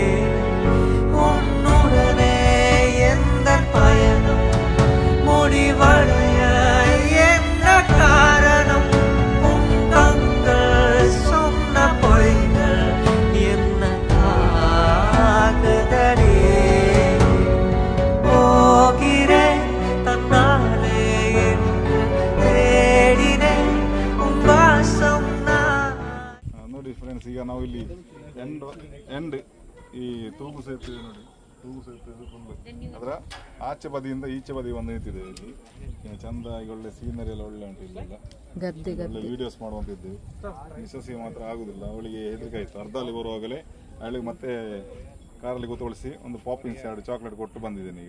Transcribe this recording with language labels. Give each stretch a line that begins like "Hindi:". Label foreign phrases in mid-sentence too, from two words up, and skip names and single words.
Tamil: உன்னுடனே எந்த பயணம் முடிவடைய என்ன காரணம், உன் கண்கள் சொன்ன பொய்கள் என்ன ஆகுதடி. போகிறேன் தன்னாலே என்று தேடினேன் உன் வாசம் நான்.
Kannada: ನೋಡಿ ಫ್ರೆಂಡ್ಸ್, ಈಗ ನಾವು ಇಲ್ಲಿ ಎಂಡ್ ಈ ತೂಗು ಸೇತುವೆ ನೋಡಿ, ತೂಗು ಸೇತುವೆ ಫುಲ್ ಅದರ ಆಚೆ ಬದಿಯಿಂದ ಈಚೆ ಬದಿ ಬಂದು ನಿಂತಿದ್ದೇವೆ. ಇಲ್ಲಿ ಚಂದ ಈಗ ಒಳ್ಳೆ ಸೀನರಿ ಎಲ್ಲ ಒಳ್ಳೆ ಉಂಟು. ಇಲ್ಲೆಲ್ಲ ಒಳ್ಳೆ ವಿಡಿಯೋಸ್ ಮಾಡುವಂತಿದ್ದೇವೆ. ಮಿಸಸ್ಸಿಗೆ ಮಾತ್ರ ಆಗುದಿಲ್ಲ, ಅವಳಿಗೆ ಹೆದರಿಕೆ ಆಯ್ತು. ಅರ್ಧಲ್ಲಿ ಬರುವಾಗಲೇ ಅವಳಿಗೆ ಮತ್ತೆ ಕಾರಲ್ಲಿ ಕೂತ್ಕೊಳಿಸಿ ಒಂದು ಪಾಪಿನ್ಸ್ 2 ಚಾಕ್ಲೇಟ್ ಕೊಟ್ಟು ಬಂದಿದ್ದೇನೆ ಈಗ.